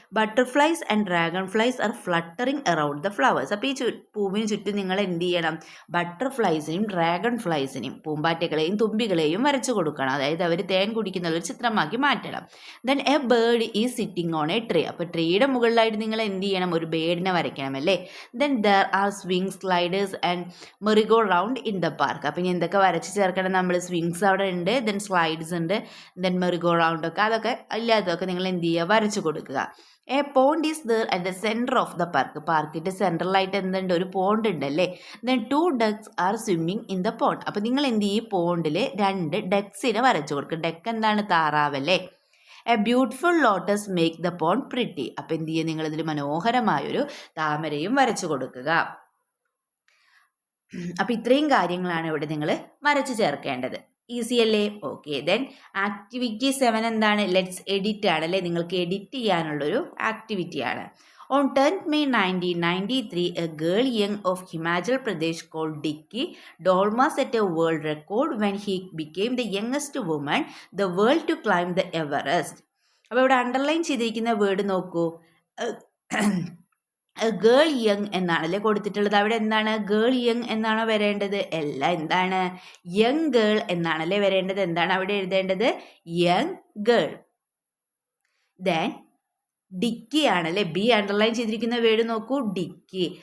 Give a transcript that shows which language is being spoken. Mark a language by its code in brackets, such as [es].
[en] Butterflies and dragonflies are fluttering around the flowers. [ml] അപ്പോൾ ഈ പൂവിന് ചുറ്റും നിങ്ങൾ എന്ത് ചെയ്യണം, ബട്ടർഫ്ലൈസിനെയും ഡ്രാഗൺ ഫ്ലൈസിനെയും പൂമ്പാറ്റകളെയും തുമ്പികളെയും വരച്ചു കൊടുക്കണം. അതായത് അവർ തേൻ കുടിക്കുന്ന ഒരു ചിത്രമാക്കി മാറ്റണം. [en] Then a bird is sitting on a tree. [ml] അപ്പോൾ ട്രീയുടെ മുകളിലായിട്ട് നിങ്ങൾ എന്ത് ചെയ്യണം, ഒരു ബേർഡിനെ വരയ്ക്കണം അല്ലേ. [en] Then there are swings, sliders and merry-go-round in the park. [ml] അപ്പോൾ ഇനി എന്തൊക്കെ വരച്ച് ചേർക്കണം നമ്മൾ, സ്വിങ്സ് അവിടെ ഉണ്ട്, ദെൻ സ്ലൈഡ്സ് ഉണ്ട്, ദെൻ മെറി-ഗോ-റൗണ്ട് ഒക്കെ, അതൊക്കെ അല്ലാത്തതൊക്കെ നിങ്ങൾ എന്ത് ചെയ്യുക, വരച്ചു കൊടുക്കുക. [en] A pond is there at the centre of the park. [ml] പാർക്കിൻ്റെ സെൻട്രലായിട്ട് എന്തുണ്ട്, ഒരു പോണ്ട് ഉണ്ടല്ലേ. [en] Then 2 ducks are swimming in the pond. [ml] അപ്പോൾ നിങ്ങൾ എന്ത് ചെയ്യും, പോണ്ടിൽ 2 ഡക്സിനെ വരച്ചു കൊടുക്കുക. ഡക്ക് എന്താണ്, താറാവല്ലേ. [en] A beautiful lotus make the pond pretty. [ml] അപ്പം എന്ത് ചെയ്യുക, നിങ്ങളിതിൽ മനോഹരമായൊരു താമരയും വരച്ചു കൊടുക്കുക. അപ്പം ഇത്രയും കാര്യങ്ങളാണ് ഇവിടെ നിങ്ങൾ വരച്ചു ചേർക്കേണ്ടത്. ഈസി അല്ലേ. ഓക്കെ. ദെൻ ആക്ടിവിറ്റി 7 എന്താണ്, ലെറ്റ്സ് എഡിറ്റ് ആണല്ലേ. നിങ്ങൾക്ക് എഡിറ്റ് ചെയ്യാനുള്ളൊരു ആക്ടിവിറ്റിയാണ്. [en] On 10th May 1993, a girl young of Himachal Pradesh called Dicky Dolma set a world record when he became the youngest woman the world to climb the Everest. [ml] അപ്പോൾ ഇവിടെ underline ചെയ്തിരിക്കുന്ന word നോക്കൂ. Girl young എന്നാണല്ലേ കൊടുത്തിട്ടുള്ളത്. അവിടെ എന്താണ്, girl young എന്നാണോ വരേണ്ടത്, അല്ല, എന്താണ്, യങ് ഗേൾ എന്നാണല്ലേ വരേണ്ടത്. എന്താണ് അവിടെ എഴുതേണ്ടത്, യങ് ഗേൾ. ദെൻ ഡിക്കി ആണല്ലേ, ബി അണ്ടർലൈൻ ചെയ്തിരിക്കുന്ന വേർഡ് നോക്കൂ, ഡിക്കി.